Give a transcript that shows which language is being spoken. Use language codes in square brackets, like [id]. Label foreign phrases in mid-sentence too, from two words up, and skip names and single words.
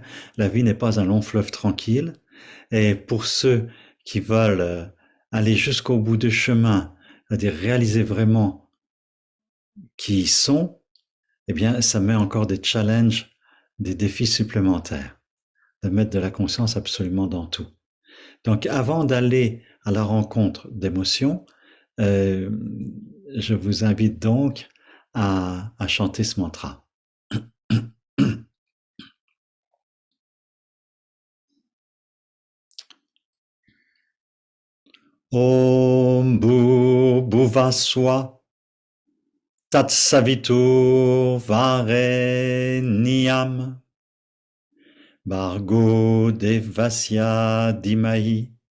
[fr] La vie n'est pas un long fleuve tranquille. Et pour ceux qui veulent aller jusqu'au bout du chemin, c'est-à-dire réaliser vraiment qui ils sont, eh bien, ça met encore des challenges, des défis supplémentaires, de mettre de la conscience absolument dans tout. Donc, avant d'aller à la rencontre d'émotions, euh, je vous invite donc à chanter ce mantra. [sa] ॐ भुवःस्वः तत्सवितुर्वरेण्यं भर्गो देवस्य धीमहि